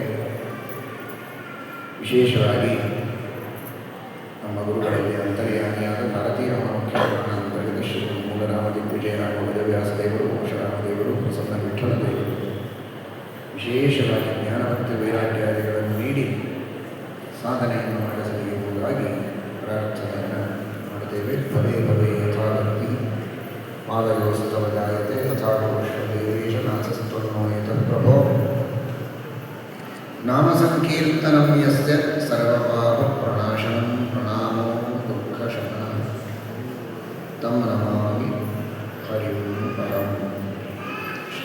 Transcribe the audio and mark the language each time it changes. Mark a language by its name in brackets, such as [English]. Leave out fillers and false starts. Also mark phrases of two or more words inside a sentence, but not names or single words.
[Kannada] ವಿಶೇಷವಾಗಿ ನಮ್ಮ ಗುರುಗಳಲ್ಲಿ ಅಂತರ್ಯಾಮಿಯಾದ ಭಾರತೀಯ ಮುಖ್ಯಪ್ರಧಾನಂತರ್ಗತ ಶ್ರೀ ಮೂಲರಾಮ ದಿಗ್ವಿಜಯರಾಮ ವೇದವ್ಯಾಸದೇವರು, ಮೋಕ್ಷರಾಮದೇವರು, ಪ್ರಸನ್ನ ವಿಠ್ಠಲ ದೇವರು ವಿಶೇಷವಾಗಿ ಜ್ಞಾನಭಕ್ತಿ ವೈರಾಗ್ಯಾದಿಗಳನ್ನು ನೀಡಿ ಸಾಧನೆಯನ್ನು ಮಾಡಿಸಲಿ ಎಂಬುದಾಗಿ ಪ್ರಾರ್ಥನೆಯನ್ನು ಮಾಡುತ್ತೇವೆ. [Sanskrit] ಭವೇ ಭವೇ ಯಥಾ ಭಕ್ತಿ ಪಾದಯೋಸ್ತವ ಜಾಯತೆ ತಥಾ ದೇವೇಶ ನಾಥಸ್ತೋನ್ಮೋಯತ ಪ್ರಭೋ. ನಾಮ ಸಂಕೀರ್ತನಂ ಯಸ್ಯ ಸರ್ವಪಾಪ ಪ್ರಣಾಶನಂ ಪ್ರಣಾಮೋ ದುಃಖಶಮನಂ ತಂ ನಮಾಮಿ ಹರಿಂ ಪರಂ.